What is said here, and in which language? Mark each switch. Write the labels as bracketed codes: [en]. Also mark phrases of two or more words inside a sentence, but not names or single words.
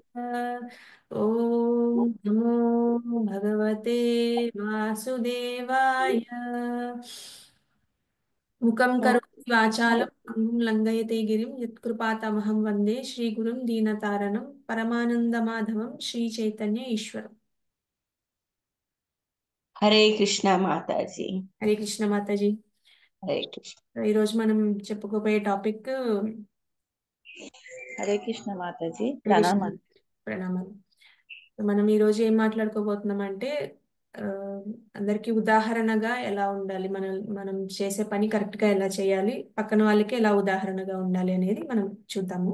[sa] ओम नमो भगवते वासुदेवाय। मुखं करोति वाचालं अंगुं लंघयते गिरिं यत्कृपातमहं वन्दे श्रीगुरुं दीनतारणं परमानन्दमाधवं श्रीचैतन्य ईश्वरम्। [te] హరే కృష్ణ మాతాజీ. హరే కృష్ణ మాతాజీ. హరే కృష్ణ. ఈరోజు మనం చెప్పుకోబోయే టాపిక్ [sa] హరే కృష్ణ మాతాజీ. హరే కృష్ణ [te] ప్రణామాలు. ప్రణామాలు. మనం ఈరోజు ఏం మాట్లాడుకోబోతున్నాం అంటే ఆ, అందరికీ ఉదాహరణగా ఎలా ఉండాలి, మనం మనం చేసే పని కరెక్ట్ గా ఎలా చేయాలి, పక్కన వాళ్ళకి ఎలా ఉదాహరణగా ఉండాలి అనేది మనం చూద్దాము.